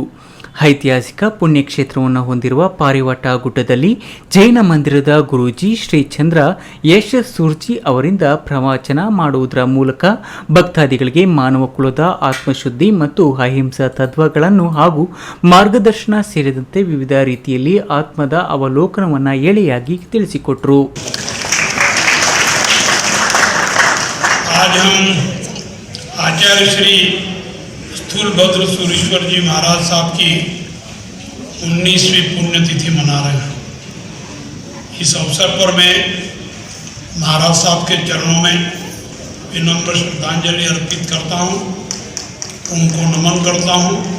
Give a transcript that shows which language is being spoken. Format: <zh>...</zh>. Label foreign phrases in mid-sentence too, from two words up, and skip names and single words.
<kn>ಐತಿಹಾಸಿಕ ಪುಣ್ಯಕ್ಷೇತ್ರವನ್ನು ಹೊಂದಿರುವ ಪಾರಿವಾಟ ಗುಡ್ಡದಲ್ಲಿ ಜೈನ ಮಂದಿರದ ಗುರೂಜಿ ಶ್ರೀ ಚಂದ್ರ ಯಶ್ ಸೂರ್ಜಿ ಅವರಿಂದ ಪ್ರವಚನ ಮಾಡುವುದರ ಮೂಲಕ ಭಕ್ತಾದಿಗಳಿಗೆ ಮಾನವ ಕುಲದ ಆತ್ಮಶುದ್ಧಿ ಮತ್ತು ಅಹಿಂಸಾ ತತ್ವಗಳನ್ನು ಹಾಗೂ ಮಾರ್ಗದರ್ಶನ ಸೇರಿದಂತೆ ವಿವಿಧ ರೀತಿಯಲ್ಲಿ ಆತ್ಮದ ಅವಲೋಕನವನ್ನು ಎಳೆಯಾಗಿ ತಿಳಿಸಿಕೊಟ್ಟರು.</kn> <hi>स्थूलभद्र सूरीश्वर जी महाराज साहब की 19वीं पुण्यतिथि मना रहे हैं। इस अवसर पर मैं महाराज साहब के चरणों में विनम्र श्रद्धांजलि अर्पित करता हूं, उनको नमन करता हूं।</hi>